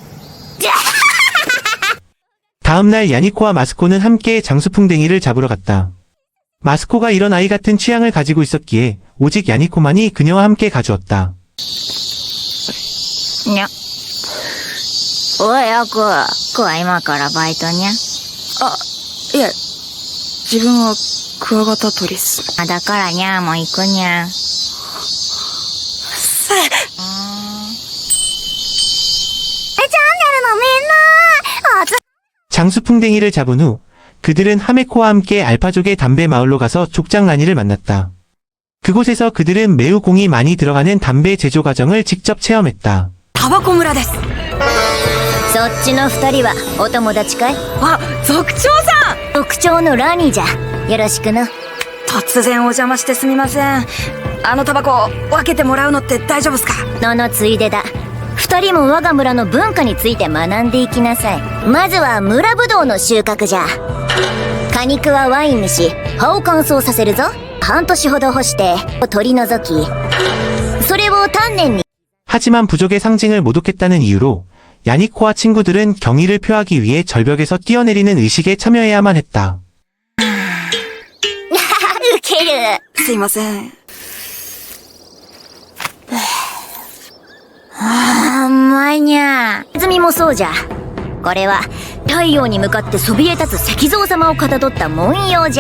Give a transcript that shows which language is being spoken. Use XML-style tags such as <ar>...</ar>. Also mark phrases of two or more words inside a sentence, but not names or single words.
<ko>다음날 야니코와 마스코는 함께 장수풍뎅이를 잡으러 갔다. 마스코가 이런 아이 같은 취향을 가지고 있었기에 오직 야니코만이 그녀와 함께 가주었다.</ko> <ja>にゃ。おい、アク。クは今からバイトにゃ。あ、いえ、自分はクワガタ取りっす。あ、だからにゃも行くにゃ。</ja> <ko>장수풍뎅이를 잡은 후 그들은 하메코와 함께 알파족의 담배 마을로 가서 족장라니를 만났다. 그곳에서 그들은 매우 공이 많이 들어가는 담배 제조 과정을 직접 체험했다.</ko> <ja>タバコ村です。そっちの二人はお友達かい？あ、族長さん。族長のラニーじゃ。よろしくな。突然お邪魔してすみません。あのタバコ分けてもらうのって大丈夫っすか？ののついでだ。二人も我が村の文化について学んでいきなさい。まずは村ぶどうの収穫じゃ果肉はワインにし、葉を乾燥させるぞ。半年ほど干して取り除き、それを丹念に。</ja> <ko>하지만 부족의 상징을 모독했다는 이유로 야니코와 친구들은 경의를 표하기 위해 절벽에서 뛰어내리는 의식에 참여해야만 했다.</ko> <ja>ウケるすいません。あー、うまいにゃ。泉もそうじゃ。これは太陽に向かってそびえ立つ石像様をかたどった文様じゃ。</ja>